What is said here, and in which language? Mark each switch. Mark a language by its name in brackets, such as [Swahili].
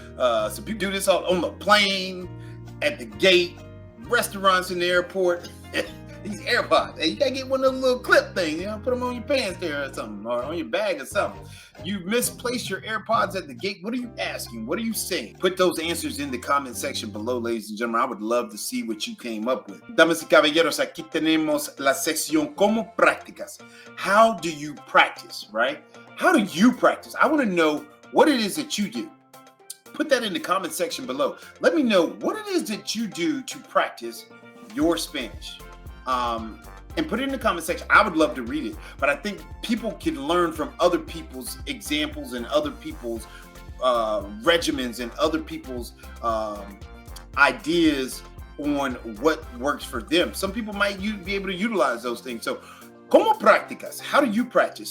[English] So people do this on the plane, at the gate, restaurants in the airport. These AirPods. Hey, you gotta get one of those little clip things, put them on your pants there or something, or on your bag or something. You misplaced your AirPods at the gate. What are you asking? What are you saying? Put those answers in the comment section below, ladies and gentlemen. I would love to see what you came up with. [Spanish] Damas y caballeros, aquí tenemos la sección como prácticas. [English] How do you practice, right? How do you practice? I want to know what it is that you do. Put that in the comment section below. Let me know what it is that you do to practice your Spanish. And put it in the comment section. I would love to read it, but I think people can learn from other people's examples and other people's regimens and other people's ideas on what works for them. Some people might be able to utilize those things. So [Spanish] ¿Cómo practicas? [English] How do you practice?